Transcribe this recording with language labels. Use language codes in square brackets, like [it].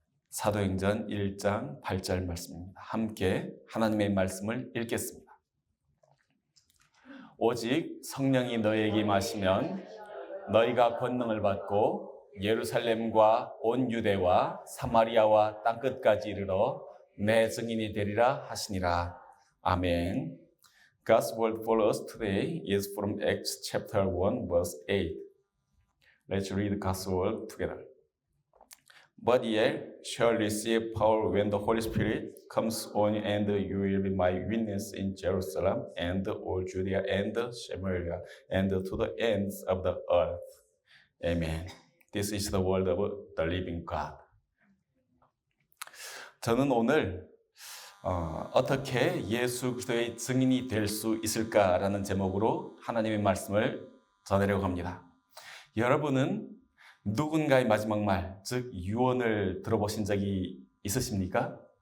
[ko] 사도행전 1장 8절 말씀입니다. 함께 하나님의 말씀을 읽겠습니다. 오직 성령이 너희에게 임하시면 너희가 권능을 받고 예루살렘과 온 유대와 사마리아와 땅끝까지 이르러 내 증인이 되리라 하시니라. 아멘. [en] God's word for us today is from Acts chapter 1 verse 8. Let's read God's word together. But ye shall receive power when the Holy Spirit comes on you, and you will be my witness in Jerusalem and all Judea and Samaria and to the ends of the earth. Amen. This is the word of the living God. [ko] 저는 오늘 어떻게 예수 그리스도의 증인이 될 수 있을까라는 제목으로 하나님의 말씀을 전하려고 합니다. 여러분은 누군가의 마지막 말, 즉 유언을 들어보신 적이 있으십니까?